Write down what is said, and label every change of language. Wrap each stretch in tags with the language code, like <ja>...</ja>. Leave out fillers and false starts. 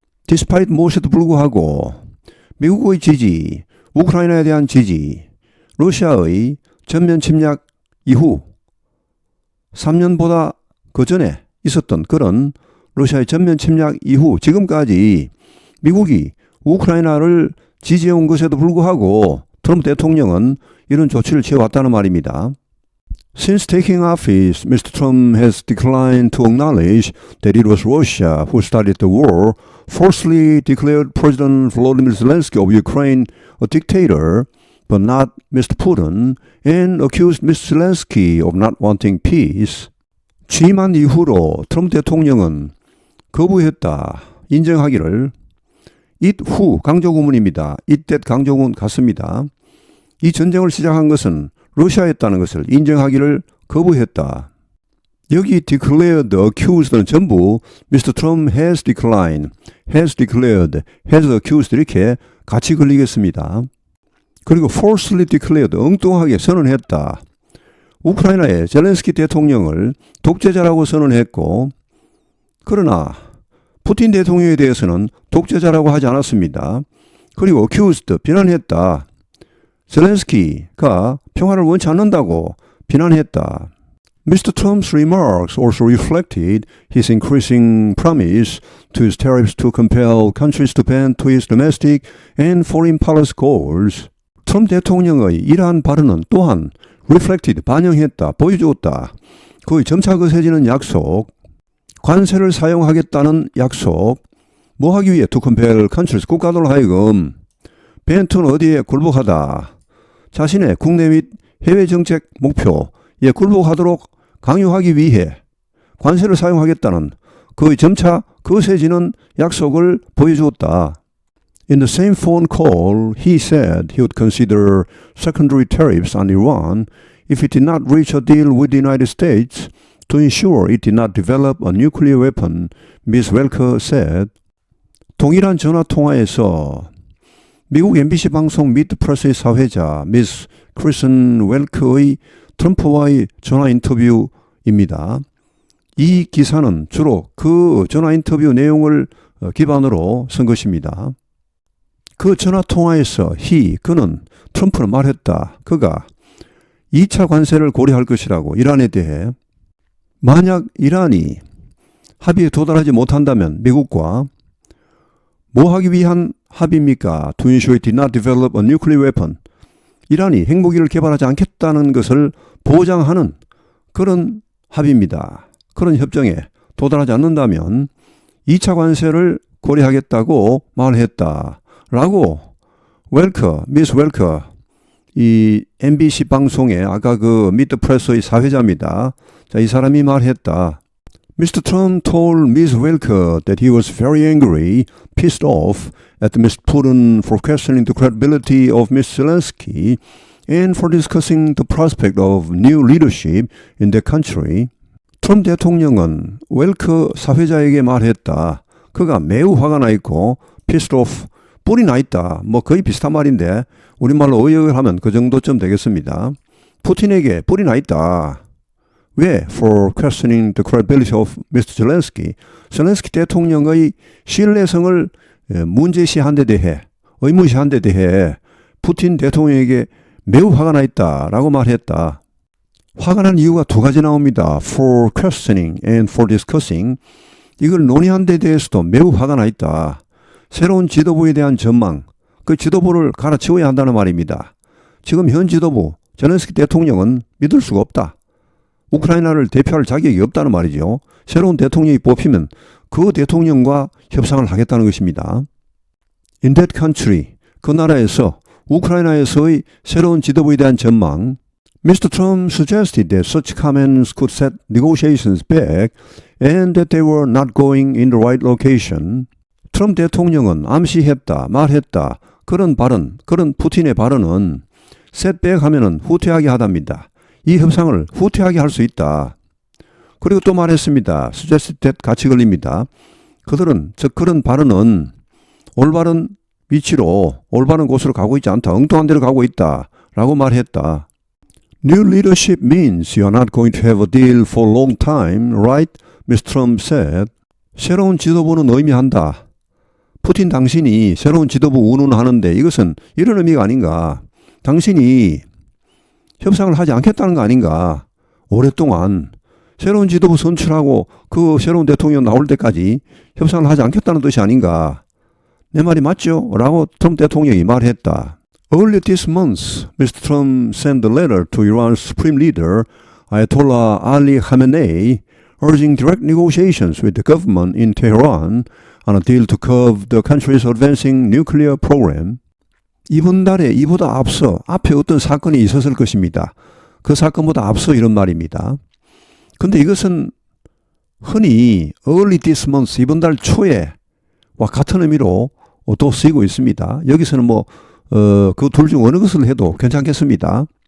<en>despite</en> <ko>무엇에도 불구하고 미국의 지지, 우크라이나에 대한 지지, 러시아의 전면 침략 이후 3년보다 그 전에 있었던 그런 러시아의 전면 침략 이후 지금까지 미국이 우크라이나를 지지해온 것에도 불구하고 트럼프 대통령은 이런 조치를 취해왔다는 말입니다.</ko> <en>Since taking office, Mr. Trump has declined to acknowledge that it was Russia who started the war, falsely declared President Volodymyr Zelensky of Ukraine a dictator, but not Mr. Putin, and accused Mr. Zelensky of not wanting peace.</en> <ko>취임한 이후로 트럼프 대통령은 거부했다, 인정하기를</ko> <en>it who</en> <ko>강조구문입니다.</ko> <en>it that</en> <ko>강조구문 같습니다. 이 전쟁을 시작한 것은 러시아였다는 것을 인정하기를 거부했다. 여기</ko> <en>declared, accused</en> <ko>는 전부 Mr.</ko> <en>Trump has declined, has declared, has accused</en> <ko>이렇게 같이 걸리겠습니다. 그리고</ko> <en>falsely declared,</en> <ko>엉뚱하게 선언했다. 우크라이나의 젤렌스키 대통령을 독재자라고 선언했고, 그러나 푸틴 대통령에 대해서는 독재자라고 하지 않았습니다. 그리고</ko> <en>accused,</en> <ko>비난했다. 젤렌스키가 평화를 원치 않는다고 비난했다.</ko> <en>Mr. Trump's remarks also reflected his increasing promise to use tariffs to compel countries to bend to his domestic and foreign policy goals.</en> <ko>트럼프 대통령의 이러한 발언은 또한</ko> <en>reflected,</en> <ko>반영했다, 보여주었다. 그의 점차 거세지는 약속, 관세를 사용하겠다는 약속, 뭐 하기 위해</ko> <en>to compel countries,</en> <ko>국가들 하여금 벤트는 어디에 굴복하다. 자신의 국내 및 해외 정책 목표에 굴복하도록 강요하기 위해 관세를 사용하겠다는 그의 점차 거세지는 약속을 보여주었다.</ko> <en>In the same phone call, he said he would consider secondary tariffs on Iran if it did not reach a deal with the United States to ensure it did not develop a nuclear weapon, Ms. Welker said.</en> <ko>동일한 전화통화에서 미국 MBC 방송 미드 프레스의 사회자 미스 크리슨 웰크의 트럼프와의 전화 인터뷰입니다. 이 기사는 주로 그 전화 인터뷰 내용을 기반으로 쓴 것입니다. 그 전화 통화에서 그는 트럼프는 말했다. 그가 2차 관세를 고려할 것이라고 이란에 대해. 만약 이란이 합의에 도달하지 못한다면 미국과 뭐 하기 위한 합의입니까?</ko> <en>To ensure it did not develop a nuclear weapon.</en> <ko>이란이 핵무기를 개발하지 않겠다는 것을 보장하는 그런 합의입니다. 그런 협정에 도달하지 않는다면 2차 관세를 고려하겠다고 말했다. 라고 미스 웰커, 이 MBC 방송의 아까 그 미드 프레스의 사회자입니다. 자, 이 사람이 말했다.</ko> <en>Mr. Trump told Ms. Welker that he was very angry, pissed off at Mr. Putin for questioning the credibility of Mr. Zelensky and for discussing the prospect of new leadership in the country.</en> <ko>트럼프 대통령은 웰커 사회자에게 말했다. 그가 매우 화가 나 있고</ko> <en>pissed off,</en> <ko>뿔이 나 있다. 뭐 거의 비슷한 말인데 우리말로 어역을 하면 그 정도쯤 되겠습니다. 푸틴에게 뿔이 나 있다. 왜?</ko> <en>For questioning the credibility of Mr. Zelensky.</en> <ko>젤렌스키 대통령의 신뢰성을 문제시한 데 대해, 의무시한 데 대해 푸틴 대통령에게 매우 화가 나 있다라고 말했다. 화가 난 이유가 두 가지 나옵니다.</ko> <en>For questioning and for discussing.</en> <ko>이걸 논의한 데 대해서도 매우 화가 나 있다. 새로운 지도부에 대한 전망, 그 지도부를 갈아치워야 한다는 말입니다. 지금 현 지도부, 젤렌스키 대통령은 믿을 수가 없다. 우크라이나를 대표할 자격이 없다는 말이죠. 새로운 대통령이 뽑히면 그 대통령과 협상을 하겠다는 것입니다.</ko> <en>In that country,</en> <ko>그 나라에서 우크라이나에서의 새로운 지도부에 대한 전망.</ko> <en>Mr. Trump suggested that such comments could set negotiations back and that they were not going in the right location.</en> <ko>트럼프 대통령은 암시했다, 말했다. 그런 발언, 그런 푸틴의 발언은 셋백하면은 후퇴하게 하답니다. 이 협상을 후퇴하게 할 수 있다. 그리고 또 말했습니다.</ko> <en>suggested</en> <ko>같이 걸립니다. 그들은 즉 그런 발언은 올바른 위치로 올바른 곳으로 가고 있지 않다. 엉뚱한 데로 가고 있다. 라고 말했다.</ko> <en>New leadership means you're not going to have a deal for a long time, right? Mr. Trump said.</en> <ko>새로운 지도부는 의미한다. 푸틴 당신이 새로운 지도부 운운하는데 이것은 이런 의미가 아닌가. 당신이 협상을 하지 않겠다는 거 아닌가. 오랫동안 새로운 지도부 선출하고 그 새로운 대통령 나올 때까지 협상을 하지 않겠다는 뜻이 아닌가. 내 말이 맞죠? 라고 트럼프 대통령이 말했다.</ko> <en>Earlier this month, Mr. Trump sent a letter to Iran's supreme leader, Ayatollah Ali Khamenei, urging direct negotiations with the government in Tehran on a deal to curb the country's advancing nuclear program.</en> <ko>이번 달에 이보다 앞서 앞에 어떤 사건이 있었을 것입니다. 그 사건보다 앞서 이런 말입니다. 근데 이것은 흔히</ko> <en>early this month,</en> <ko>이번 달 초에와 같은 의미로 또 쓰이고 있습니다. 여기서는 그 둘 중 어느 것을 해도 괜찮겠습니다.</ko>